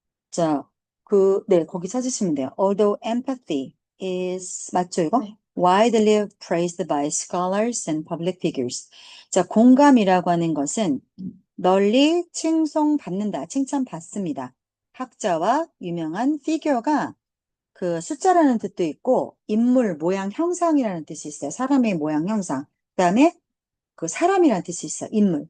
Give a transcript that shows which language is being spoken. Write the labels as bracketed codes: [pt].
[ko] 자, 네, 거기 찾으시면 돼요. [en] Although empathy is, [ko] 맞죠, 이거? 네. [en] Widely praised by scholars and public figures. [ko] 자, 공감이라고 하는 것은 널리 칭송받는다, 칭찬받습니다. 학자와 유명한 피규어가 그 숫자라는 뜻도 있고, 인물, 모양, 형상이라는 뜻이 있어요. 사람의 모양, 형상. 그다음에 그 사람이라는 뜻이 있어요. 인물.